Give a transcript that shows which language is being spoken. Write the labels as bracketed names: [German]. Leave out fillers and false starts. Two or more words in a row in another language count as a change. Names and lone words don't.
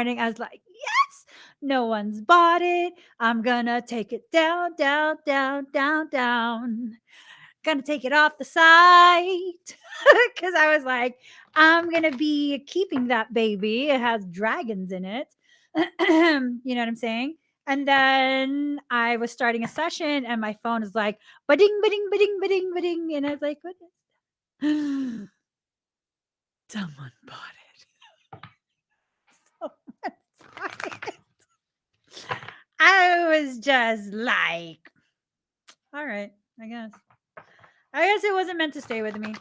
[English] I was like, yes, no one's bought it. I'm gonna take it down, down, down, down, down. Gonna take it off the site. Because I was like, I'm gonna be keeping that baby. It has dragons in it. You know what I'm saying? And then I was starting a session, and my phone is like, ba-ding, ba-ding, ba-ding, ba-ding, ba-ding. And I was like, what is that? Someone bought it. Someone bought it. I was just like, all right, I guess. I guess it wasn't meant to stay with me.